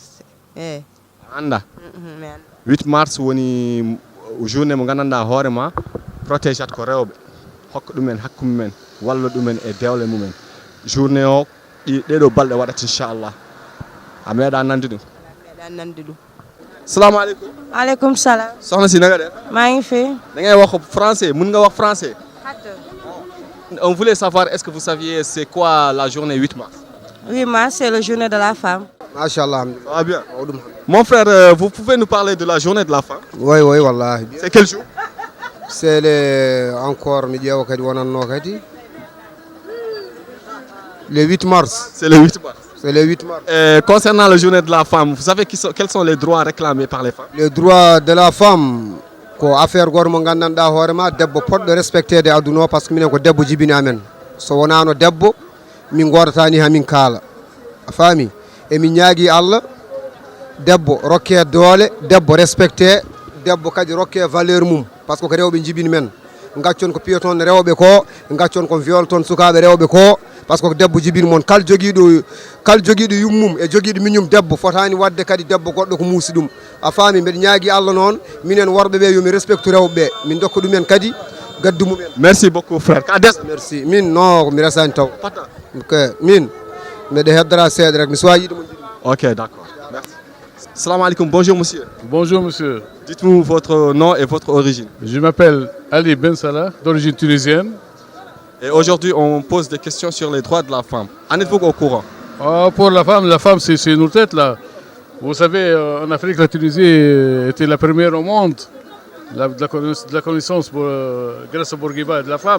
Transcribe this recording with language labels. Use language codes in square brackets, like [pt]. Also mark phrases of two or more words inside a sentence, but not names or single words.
[ff] anda 8 mars woni journée mo gandanɗa hoorema protégate ko rewɓe hokka ɗumen hakkude mumen walla ɗumen e dewle mumen journée o ɗeɗo balɗe waɗat inchallah a meeɗa nande ɗum meeɗa nande ɗum [ar] salamu aleykum aleykum salam [wo] sohna si naga def maa ngi fi da ngay wax français mun nga wax français [fr] on voulait savoir est-ce que vous saviez c'est quoi la journée 8 mars 8 mars c'est la journée de la femme. Machallah. Ça va bien. Mon frère, vous pouvez nous parler de la journée de la femme? Oui, wallah. C'est quel jour? C'est encore le 8 mars. C'est le 8 mars. C'est le 8 mars. Concernant la journée de la femme, vous savez quels sont les droits réclamés par les femmes? Les droits de la femme, [ff] ko affaire gormo gandanɗa hoorema debbo poɗɗo respectede aduna o [fr] par ce que [ff] minen ko debbo jibini amen so wonano debbo min godatani hamin kaala a faami emin ñaagui Allah debbo rokke doole debbo respecté debbo kadi rokke valeur mum [fr] par ce que [ff] ko rewɓe jibini men gaccon ko piyaton rewɓe ko gaccon ko viol ton sukaɓe rewɓe ko [fr] par ce que [ff] debbo jibini moon kala joguiɗo yummum e joguiɗo miñum debbo fotani wadde kadi debbo goɗɗo ko muusi ɗum a faami mbeɗa ñaagui Allah noon minen worɓeɓe yomi respecte rewɓeɓe min dokka ɗumen kadi gaddu mumen. [fr] Merci beaucoup frère. [ff] Merci min non mi resani taw min mbeɗa heddora seeɗa rek mi suwa yiide mo jiɗi. [fr] Ok, d'accord. Merci. [ar] Salam alaikum, [fr] bonjour monsieur. Bonjour monsieur. Dites-nous votre nom et votre origine. Je m'appelle Ali Ben Salah, d'origine tunisienne. Et aujourd'hui, on pose des questions sur les droits de la femme. En êtes-vous au courant? Pour la femme c'est nos têtes là. Vous savez, en Afrique, la Tunisie était la première au monde de la connaissance grâce à Bourguiba de la femme.